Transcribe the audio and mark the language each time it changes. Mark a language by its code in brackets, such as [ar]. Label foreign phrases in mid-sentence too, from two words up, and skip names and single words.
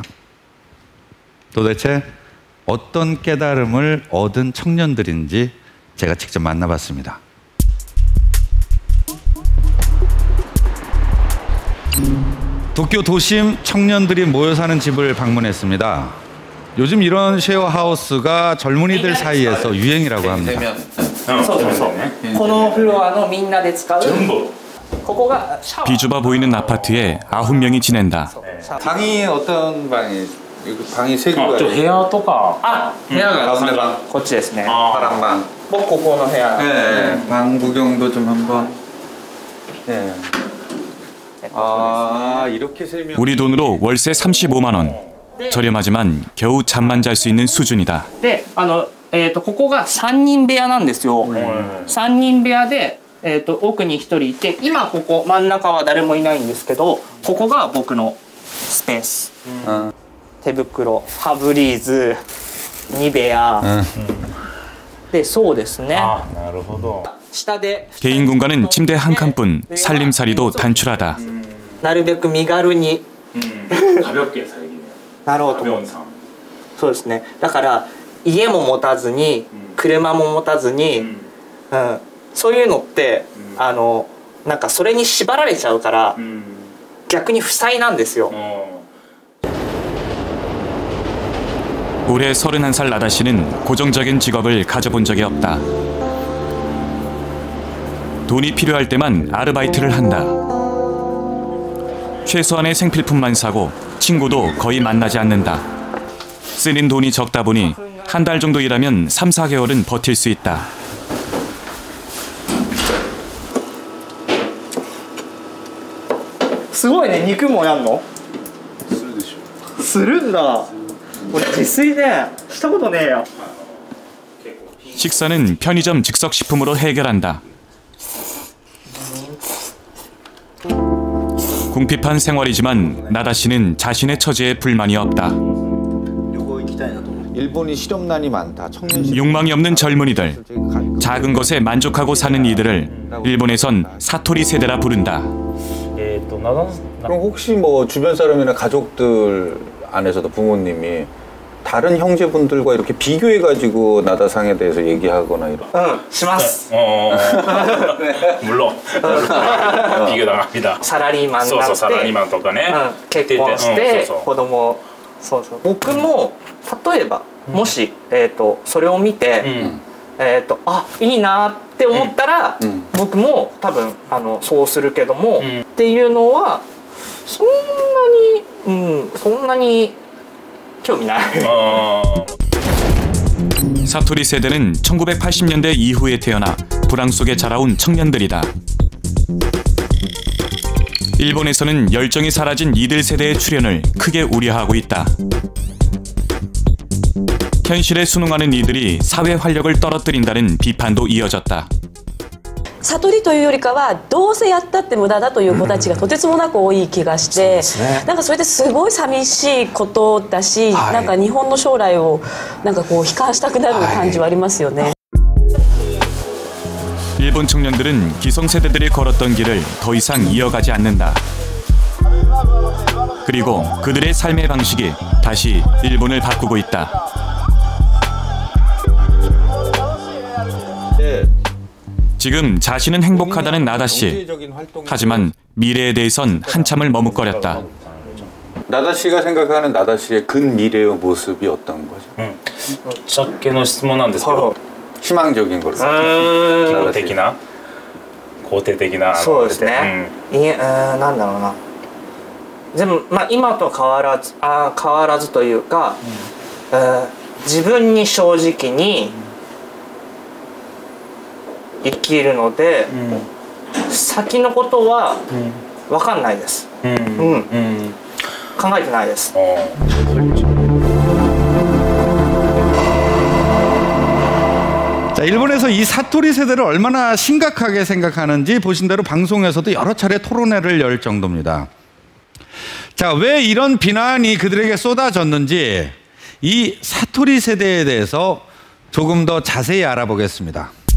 [ko] 도대체 어떤 깨달음을 얻은 청년들인지 제가 직접 만나봤습니다. 도쿄 도심 청년들이 모여 사는 집을 방문했습니다. 요즘 이런 쉐어하우스가 젊은이들 사이에서 유행이라고 합니다. [ja] このフロアのみんなで使うここがシャワー [ko] 비좁아 보이는 아파트에 9명이 지낸다. 방이 어떤 방이? 여기 방이 세 개가 [ja] 部屋とかあ、部屋が [ko] 가운데 방, [ja] こっちですね [ko] 파란 방. [ja] 僕ここの部屋 [ko] 네, 방 구경도 좀 한번. 네. 아, 이렇게 세 명. 우리 돈으로 월세 35만 원. 저렴하지만 겨우 잠만 잘 수 있는 수준이다. [ja] で、ここが3人部屋なんですよ、3人部屋で、奥に1人いて今ここ真ん中は誰もいないんですけどここが僕のスペース、手袋、ファブリーズ、2部屋、でそうですねなるほど下で [ko] 개인 공간은 침대 한 칸뿐. 살림살이도 단출하다. [ja] なるべく身軽に [ko] 가볍게 살기 [ja] なろうと思う [ko] 삶 [ja] そうですねだから家も持たずに車も持たずに、そういうのってなんかそれに縛られちゃうから逆に負債なんですよ [ko] 올해 31살 나다 씨는 고정적인 직업을 가져본 적이 없다. 돈이 필요할 때만 아르바이트를 한다. 최소한의 생필품만 사고 친구도 거의 만나지 않는다. 쓰는 돈이 적다 보니 한 달 정도 일하면 3, 4개월은 버틸 수 있다. [ja] すごいね肉もやんのするでしょするんだ俺自炊ねしたことねえよ [ko] 식사는 편의점 즉석식품으로 해결한다. 궁핍한 생활이지만 나다 씨는 자신의 처지에 불만이 없다. 일본이 실업난이 많다. 청년 욕망이 없는 젊은이들, 작은 것에 만족하고 사는 이들을 일본에선 사토리 세대라 부른다. 그럼 혹시 뭐 주변 사람이나 가족들 안에서도 부모님이 다른 형제분들과 이렇게 비교해가지고 나다상에 대해서 얘기하거나 이런. [ja] します [ko] 물론 비교당합니다 [ja] サラリーマンになってそうそうサラリーマンとかね結婚して子供そうそう僕も例えばもしそれを見てあいいなって思ったら僕も多分そうするけどもっていうのはそんなに興味ない [ko] 사토리 세대는 1980년대 이후에 태어나 불황 속에 자라온 청년들이다. 일본에서는 열정이 사라진 이들 세대의 출현을 크게 우려하고 있다. 현실에 순응하는 이들이 사회 활력을 떨어뜨린다는 비판도 이어졌다. [ja] 悟りというよりかはどうせやったって無駄だという子たちがとてつもなく多い気がして、なんかそれってすごい寂しいことだし、なんか日本の将来をなんかこう悲観したくなる感じはありますよね。 [ko] 일본 청년들은 기성세대들이 걸었던 길을 더 이상 이어가지 않는다. 그리고 그들의 삶의 방식이 다시 일본을 바꾸고 있다. 지금 자신은 행복하다는 나다 씨. 하지만 미래에 대해선 한참을 머뭇거렸다. 나다 씨가 생각하는 나다 씨의 근미래의 모습이 어떤 거죠? [ja] ぶっちゃけの質問なんですけど [ko] 희망적인 걸로. [ja] 肯定的なそうですね、なんだろうなでもまあ今と変わらずというか、自分に正直に生きるので、先のことは分かんないです、考えてないです。 [ko] 자, 일본에서 이 사토리 세대를 얼마나 심각하게 생각하는지 보신 대로 방송에서도 여러 차례 토론회를 열 정도입니다. 자, 왜 이런 비난이 그들에게 쏟아졌는지 이 사토리 세대에 대해서 조금 더 자세히 알아보겠습니다.